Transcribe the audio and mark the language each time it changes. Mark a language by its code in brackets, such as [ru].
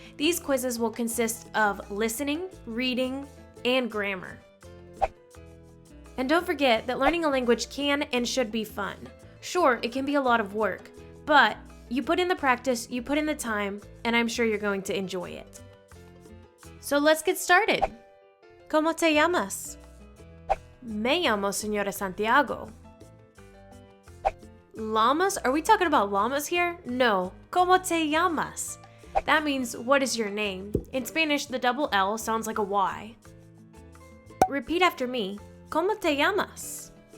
[en] These quizzes will consist of listening, reading, and grammar. And don't forget that learning a language can and should be fun. Sure, it can be a lot of work, but you put in the practice, you put in the time, and I'm sure you're going to enjoy it. So let's get started. [es] ¿Cómo te llamas? Me llamo Señora Santiago. [en] Llamas? Are we talking about llamas here? No. [es] ¿Cómo te llamas? [en] That means, what is your name? In Spanish, the double L sounds like a Y. Repeat after me. [es] ¿Cómo te llamas?